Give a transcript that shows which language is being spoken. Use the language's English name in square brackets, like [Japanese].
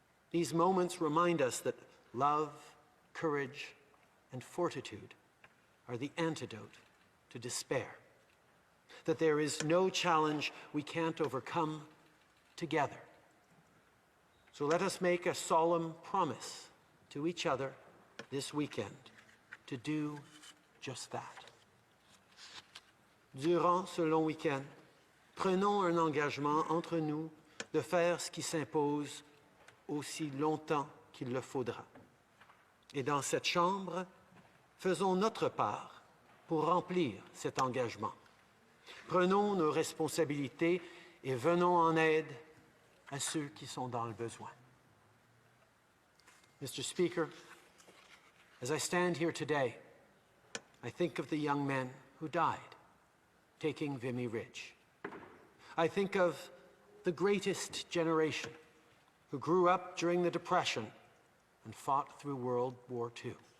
[English] These moments remind us that love, courage, and fortitude are the antidote to despair, that there is no challenge we can't overcome together. So let us make a solemn promise to each other this weekend to do just that. [French] Durant ce long week-end, prenons un engagement entre nous de faire ce qui s'impose aussi longtemps qu'il le faudra. Et dans cette Chambre, faisons notre part pour remplir cet engagement. Prenons nos responsabilités et venons en aide à ceux qui sont dans le besoin. [English] Mr. Speaker, as I stand here today, I think of the young men who died taking Vimy Ridge. I think of the greatest generation who grew up during the Depression and fought through World War II.